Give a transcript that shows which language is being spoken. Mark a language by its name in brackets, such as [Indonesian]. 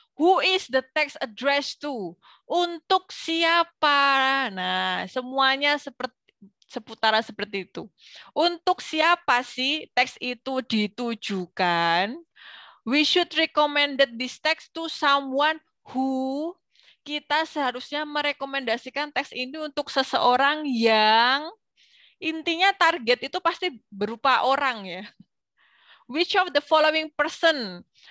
[English] Who is the text addressed to? [Indonesian] Untuk siapa? Nah, semuanya seputaran seperti itu. Untuk siapa sih teks itu ditujukan? [English] We should recommend this text to someone who. [Indonesian] Kita seharusnya merekomendasikan teks ini untuk seseorang yang intinya target itu pasti berupa orang ya. [English] Which of the following person?